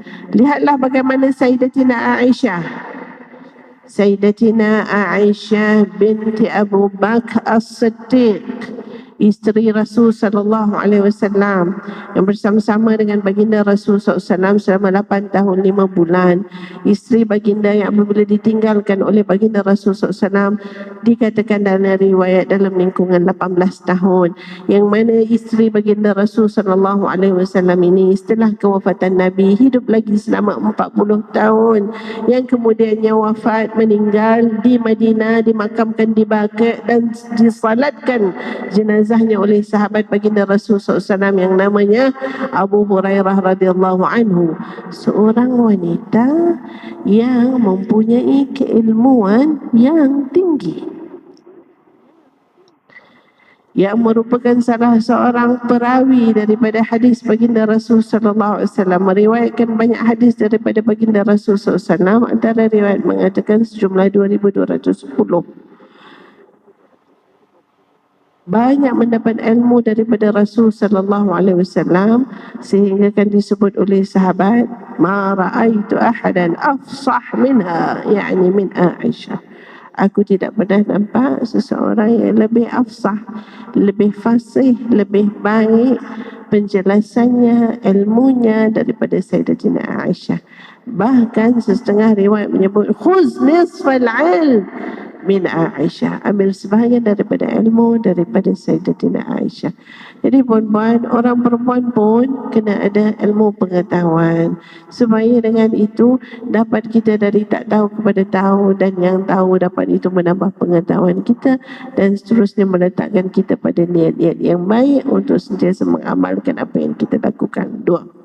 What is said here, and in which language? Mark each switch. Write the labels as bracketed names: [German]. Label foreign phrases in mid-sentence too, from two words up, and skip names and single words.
[Malay] Lihatlah bagaimana Sayyidatina Aisyah. Sayyidatina Aisyah binti Abu Bakar As-Siddiq, isteri Rasul [Arabic] صلى الله عليه وسلم, [Malay] yang bersama-sama dengan baginda Rasul [Arabic] صلى الله عليه وسلم [Malay] selama 8 tahun 5 bulan. Isteri baginda yang apabila ditinggalkan oleh baginda Rasul [Arabic] صلى الله عليه وسلم, [Malay] dikatakan dalam riwayat dalam lingkungan 18 tahun, yang mana isteri baginda Rasul [Arabic] صلى الله عليه وسلم [Malay] ini setelah kewafatan Nabi hidup lagi selama 40 tahun, yang kemudiannya wafat, meninggal di Madinah, dimakamkan di Baqi' dan disalatkan jenazahnya oleh sahabat baginda Rasul SAW yang namanya Abu Hurairah [Arabic] رضي الله عنه, [Malay] seorang wanita yang mempunyai keilmuan yang tinggi, yang merupakan salah seorang perawi daripada hadis baginda Rasul [Arabic] صلى الله عليه وسلم, [Malay] meriwayatkan banyak hadis daripada baginda Rasul [Arabic] صلى الله عليه وسلم. [Malay] Antara riwayat mengatakan sejumlah 2210. Banyak mendapat ilmu daripada Rasul [Arabic] صلى الله عليه وسلم, [Malay] sehingga kan disebut oleh sahabat, [Arabic] "ما رأيت أحدا أفصح منها," [Malay] yakni min Aisyah. Aku tidak pernah nampak seseorang yang lebih afsah, lebih fasih, lebih baik penjelasannya, ilmunya daripada Sayyidatina Aisyah. Bahkan setengah riwayat menyebut, [Arabic] "خذ نصف العلم من عائشة," [Malay] ambil sebahagian daripada ilmu daripada Sayyidatina Aisyah. Jadi puan-puan, orang perempuan pun kena ada ilmu pengetahuan, supaya dengan itu dapat kita dari tak tahu kepada tahu, dan yang tahu dapat itu menambah pengetahuan kita, dan seterusnya meletakkan kita pada niat-niat yang baik untuk sentiasa mengamalkan apa yang kita lakukan.